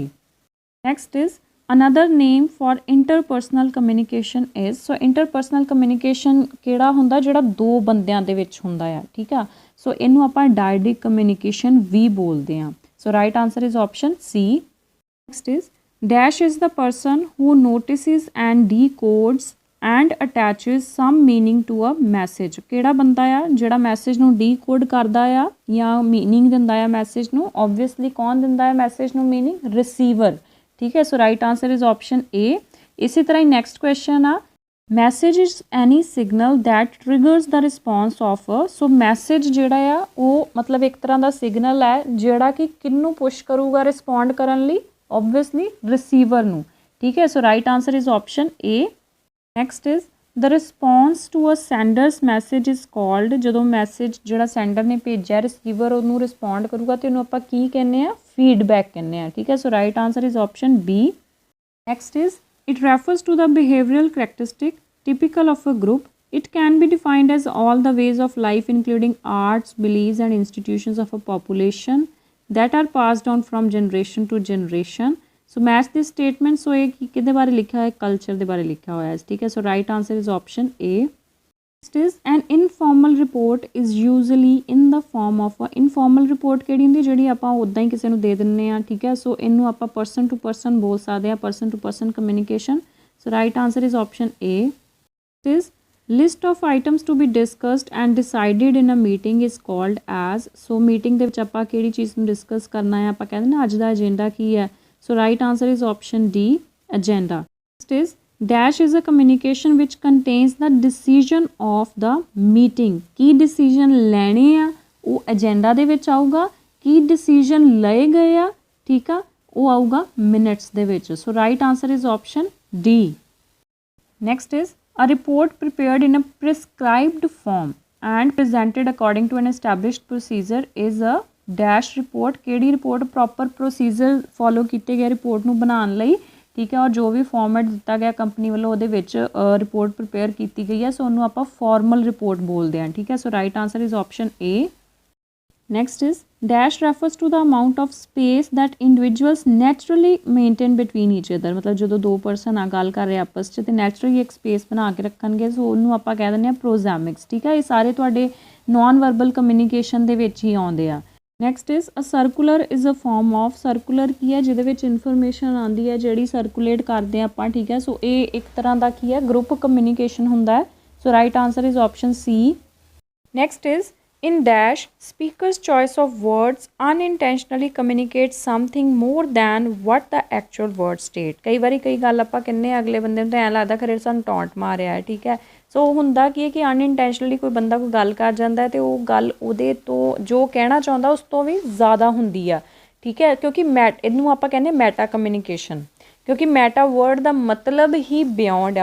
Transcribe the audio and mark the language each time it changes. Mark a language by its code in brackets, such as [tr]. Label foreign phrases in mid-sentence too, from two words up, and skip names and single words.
[en] Next is another name for interpersonal communication is, so interpersonal communication [pa] ਕਿਹੜਾ ਹੁੰਦਾ, ਜਿਹੜਾ ਦੋ ਬੰਦਿਆਂ ਦੇ ਵਿੱਚ ਹੁੰਦਾ ਆ, ਠੀਕ ਆ। ਸੋ ਇਹਨੂੰ ਆਪਾਂ [en] dyadic communication [pa] ਵੀ ਬੋਲਦੇ ਹਾਂ। [en] So right answer is option C. Next is dash is the person who notices and decodes and attaches some meaning to a message, [pa] ਕਿਹੜਾ ਬੰਦਾ ਆ ਜਿਹੜਾ ਮੈਸੇਜ ਨੂੰ ਡੀਕੋਡ ਕਰਦਾ ਆ ਜਾਂ ਮੀਨਿੰਗ ਦਿੰਦਾ ਆ ਮੈਸੇਜ ਨੂੰ। ਓਬਵੀਅਸਲੀ ਕੌਣ ਦਿੰਦਾ ਹੈ ਮੈਸੇਜ ਨੂੰ ਮੀਨਿੰਗ, ਰਿਸੀਵਰ, ਠੀਕ ਹੈ। [en] So right answer is option A. [pa] ਇਸੇ ਤਰ੍ਹਾਂ ਹੀ [en] next question [pa] ਆ [en] message is any signal that triggers the response of a, [pa] ਸੋ ਮੈਸੇਜ ਜਿਹੜਾ ਆ ਉਹ ਮਤਲਬ ਇੱਕ ਤਰ੍ਹਾਂ ਦਾ ਸਿਗਨਲ ਹੈ ਜਿਹੜਾ ਕਿ ਕਿਹਨੂੰ ਪੁਸ਼ ਕਰੂਗਾ ਰਿਸਪੌਂਡ ਕਰਨ ਲਈ, ਓਬਵੀਅਸਲੀ ਰਿਸੀਵਰ ਨੂੰ, ਠੀਕ ਹੈ। [en] So right answer is option A. Next is the response to a sender's message is called, [pa] ਜੋ ਮੈਸੇਜ ਜੋ ਸੈਂਡਰ ਨੇ ਭੇਜਾ ਰਿਸੀਵਰ ਉਨ੍ਹਾਂ ਨੇ ਰਿਸਪੌਂਡ ਕਰੂਗਾ ਤੋ ਉਨ੍ਹਾਂ ਨੇ ਆਪ ਕੀ ਕਹਿਨੇ ਆ, ਫੀਡਬੈਕ ਕਹਿਨੇ ਆ, ਠੀਕ ਹੈ। [en] So right answer is option B. Next is it refers to the behavioral characteristic typical of a group. It can be defined as all the ways of life, including arts, beliefs, and institutions of a population that are passed on from generation to generation. So match this statement. [pa] So ਇੱਕ ਕਿਹਦੇ ਬਾਰੇ ਲਿਖਿਆ ਹੈ, ਕਲਚਰ ਦੇ ਬਾਰੇ ਲਿਖਿਆ ਹੋਇਆ ਹੈ, ਠੀਕ ਹੈ। [en] So right answer is option A. Next is an informal report is usually in the form of a informal report [pa] ਕਿਹੜੀ ਹੁੰਦੀ ਜਿਹੜੀ ਆਪਾਂ ਉੱਦਾਂ ਹੀ ਕਿਸੇ ਨੂੰ ਦੇ ਦਿੰਨੇ ਆ, ਠੀਕ ਹੈ। ਸੋ ਇਹਨੂੰ ਆਪਾਂ [en] person to person [pa] ਬੋਲ ਸਕਦੇ ਆ, [en] person to person communication. So right answer is option A. Next is list of items to be discussed and decided in a meeting is called as. [pa] so meeting ਦੇ ਵਿੱਚ ਆਪਾਂ ਕਿਹੜੀ ਚੀਜ਼ ਨੂੰ ਡਿਸਕਸ ਕਰਨਾ ਹੈ, ਆਪਾਂ ਕਹਿੰਦੇ ਨਾ ਅੱਜ ਦਾ ਏਜੰਡਾ ਕੀ ਹੈ। [en] so right answer is option D, agenda. Next is dash is a communication which contains the decision of the meeting. [pa] ਕੀ decision ਲੈਣੇ ਆ ਉਹ ਏਜੰਡਾ ਦੇ ਵਿੱਚ ਆਊਗਾ, ਕੀ decision ਲਏ ਗਏ ਆ, ਠੀਕ ਆ, ਉਹ ਆਊਗਾ minutes ਦੇ ਵਿੱਚ। [en] so right answer is option D. Next is a report prepared in a prescribed form and presented according to an established procedure is a dash report. [pa] ਕਿਹੜੀ ਰਿਪੋਰਟ [en] proper procedure follow [pa] ਕੀਤੇ ਗਏ ਰਿਪੋਰਟ ਨੂੰ ਬਣਾਉਣ ਲਈ, ਠੀਕ ਹੈ, ਔਰ ਜੋ ਵੀ ਫਾਰਮੈਟ ਦਿੱਤਾ ਗਿਆ ਕੰਪਨੀ ਵੱਲੋਂ ਉਹਦੇ ਵਿੱਚ [en] report prepare [pa] ਕੀਤੀ ਗਈ ਹੈ, ਸੋ ਉਹਨੂੰ ਆਪਾਂ [en] formal report [pa] ਬੋਲਦੇ ਹਾਂ, ਠੀਕ ਹੈ। [en] So right answer is option A. Next is dash refers to the amount of space that individuals naturally maintain between each other. [pa] मतलब ਜਦੋਂ ਦੋ ਪਰਸਨ ਆ ਗੱਲ ਕਰ ਰਹੇ ਆਪਸ 'ਚ ਤੇ ਨੈਚੁਰਲੀ ਇੱਕ ਸਪੇਸ ਬਣਾ ਕੇ ਰੱਖਣਗੇ, ਸੋ ਉਹਨੂੰ ਆਪਾਂ ਕਹਿ ਦਿੰਦੇ ਹਾਂ ਪ੍ਰੋਜ਼ੈਮਿਕਸ, ਠੀਕ ਹੈ। ਇਹ ਸਾਰੇ ਤੁਹਾਡੇ [en] non verbal communication [pa] ਦੇ ਵਿੱਚ ਹੀ ਆਉਂਦੇ ਆ। [en] Next is a circular is a form of, [pa] ਸਰਕੂਲਰ ਕੀ ਹੈ ਜਿਹਦੇ ਵਿੱਚ ਇਨਫੋਰਮੇਸ਼ਨ ਆਉਂਦੀ ਹੈ ਜਿਹੜੀ ਸਰਕੂਲੇਟ ਕਰਦੇ ਆਪਾਂ, ਠੀਕ ਹੈ। ਸੋ ਇਹ ਇੱਕ ਤਰ੍ਹਾਂ ਦਾ ਕੀ ਹੈ, [en] group communication [pa] ਹੁੰਦਾ ਹੈ। [en] So right answer is option C. Next is in dash speaker's choice of words unintentionally communicates something more than what the actual word state. [pa] ਕਈ ਵਾਰੀ ਕਈ ਗੱਲ ਆਪਾਂ ਕਹਿੰਦੇ ਅਗਲੇ ਬੰਦੇ ਨੂੰ ਤਾਂ ਐਂ ਲੱਗਦਾ ਖਰੇ ਸਾਨੂੰ ਟੌਂਟ ਮਾਰਿਆ ਹੈ, ਠੀਕ ਹੈ। ਸੋ ਹੁੰਦਾ ਕੀ ਹੈ ਕਿ ਅਨਇੰਟੈਂਸ਼ਨਲੀ ਕੋਈ ਬੰਦਾ ਕੋਈ ਗੱਲ ਕਰ ਜਾਂਦਾ ਹੈ ਤੇ ਉਹ ਗੱਲ ਉਹਦੇ ਤੋਂ ਜੋ ਕਹਿਣਾ ਚਾਹੁੰਦਾ ਉਸ ਤੋਂ ਵੀ ਜ਼ਿਆਦਾ ਹੁੰਦੀ ਆ, ਠੀਕ ਹੈ, ਕਿਉਂਕਿ ਇਹਨੂੰ ਆਪਾਂ ਕਹਿੰਦੇ [en] meta communication, [pa] ਕਿਉਂਕਿ [en] meta word [pa] ਦਾ ਮਤਲਬ ਹੀ ਬਿਯੋਂਡ ਹੈ।